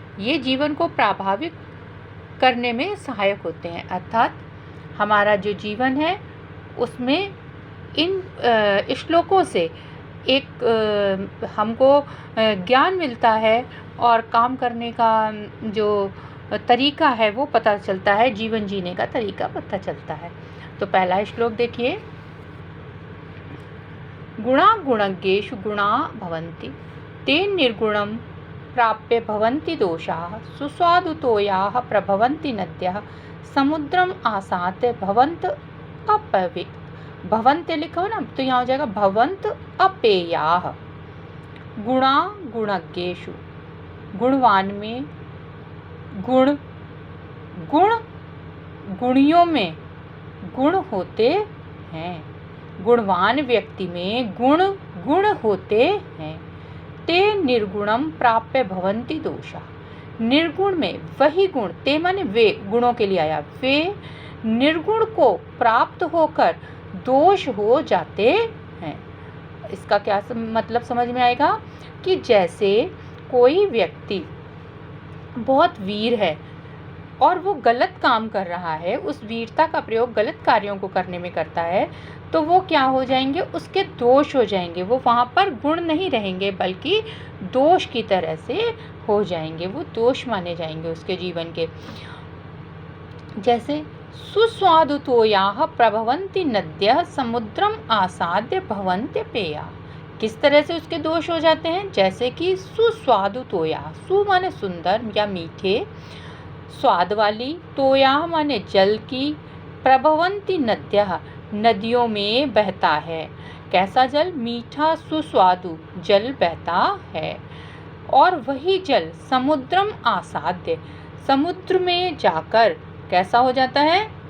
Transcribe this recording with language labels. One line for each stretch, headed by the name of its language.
Hindi: ये जीवन को प्रभावित करने में सहायक होते हैं, अर्थात हमारा जो जीवन है उसमें इन श्लोकों से एक हमको ज्ञान मिलता है और काम करने का जो तरीका है वो पता चलता है, जीवन जीने का तरीका पता चलता है। तो पहला श्लोक देखिए।
Sanskrit: गुणा गुणज्ञेषु गुणा भवन्ति ते निर्गुणं प्राप्य भवन्ति दोषाः सुस्वादुतोयाः प्रभवन्ति नद्यः समुद्रम आसाद्य भवन्त अपवे।
Hindi: भवन्त लिखा हो ना, तो यहाँ हो जाएगा
Sanskrit: भवन्त अपेयाः। गुणा गुणज्ञेषु,
Hindi: गुणवान में, गुण गुणियों में गुण होते हैं, गुणवान व्यक्ति में गुण होते हैं।
Sanskrit: ते निर्गुणम प्राप्य भवन्ति दोषा,
Hindi: निर्गुण में वही गुण, ते माने वे, गुणों के लिए आया, वे निर्गुण को प्राप्त होकर दोष हो जाते हैं। इसका क्या मतलब समझ में आएगा कि जैसे कोई व्यक्ति बहुत वीर है और वो गलत काम कर रहा है, उस वीरता का प्रयोग गलत कार्यों को करने में करता है, तो वो क्या हो जाएंगे, उसके दोष हो जाएंगे। वो वहाँ पर गुण नहीं रहेंगे बल्कि दोष की तरह से हो जाएंगे, वो दोष माने जाएंगे उसके जीवन के।
Sanskrit: जैसे सुस्वादुतोयाः प्रभवन्ति नद्यः समुद्रम आसाद्य भवन्ति पेया।
Hindi: किस तरह से उसके दोष हो जाते हैं? जैसे कि सुस्वादुतोया, सु माने सुंदर या मीठे, स्वाद वाली, तोया माने जल की,
Sanskrit: प्रभवन्ति नद्यः
Hindi: नदियों में बहता है। कैसा जल? मीठा सुस्वादु जल बहता है। और वही जल
Sanskrit: समुद्रम आसाद्य,
Hindi: समुद्र में जाकर कैसा हो जाता है?